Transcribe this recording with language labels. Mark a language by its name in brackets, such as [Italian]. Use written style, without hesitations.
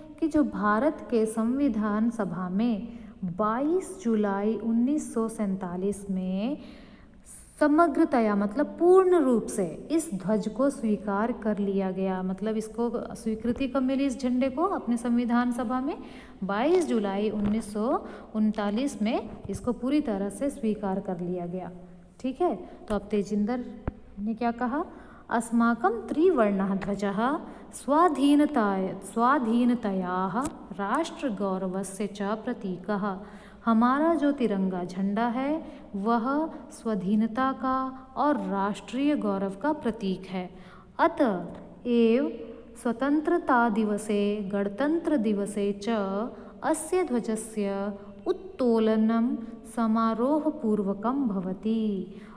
[Hindi] कि जो भारत के संविधान सभा में 22 जुलाई 1947 में समग्रतया मतलब पूर्ण रूप से इस ध्वज को स्वीकार कर लिया गया। मतलब इसको स्वीकृति कब मिली इस झंडे को अपने संविधान सभा में? 22 जुलाई 1939 में इसको पूरी तरह से स्वीकार कर लिया गया। ठीक है, तो अब तेजिंदर ने क्या कहा? [Sanskrit] अस्माकं त्रिवर्णः ध्वजः स्वाधीनतायाः राष्ट्रगौरवस्य च प्रतीकः। [Hindi] हमारा जो तिरंगा झंडा है वह स्वाधीनता का और राष्ट्रीय गौरव का प्रतीक है। [Sanskrit] अतः एव स्वतंत्रता दिवसे गणतंत्र दिवसे च अस्य ध्वजस्य उत्तोलनं समारोहपूर्वकं भवति।